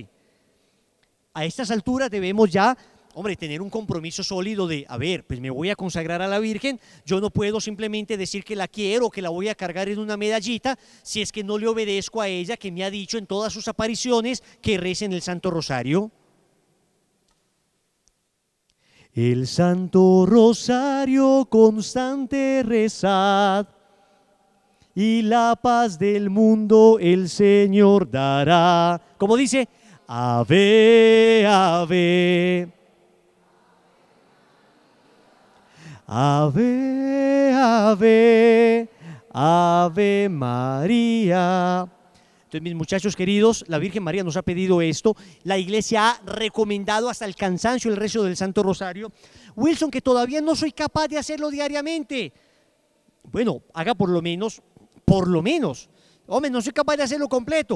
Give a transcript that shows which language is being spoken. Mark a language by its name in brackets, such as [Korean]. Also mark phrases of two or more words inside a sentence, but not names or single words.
[Spanish] A estas alturas debemos ya, hombre, tener un compromiso sólido de: a ver, pues me voy a consagrar a la Virgen, yo no puedo simplemente decir que la quiero, que la voy a cargar en una medallita, si es que no le obedezco a ella, que me ha dicho en todas sus apariciones que recen el Santo Rosario. El Santo Rosario constante rezad, y la paz del mundo el Señor dará. Como dice: Ave, ave. Ave, ave, ave María. Entonces, mis muchachos queridos, la Virgen María nos ha pedido esto, la Iglesia ha recomendado hasta el cansancio el rezo del Santo Rosario. Wilson, que todavía no soy capaz de hacerlo diariamente. Bueno, haga por lo menos, hombre, no soy capaz de hacerlo completo.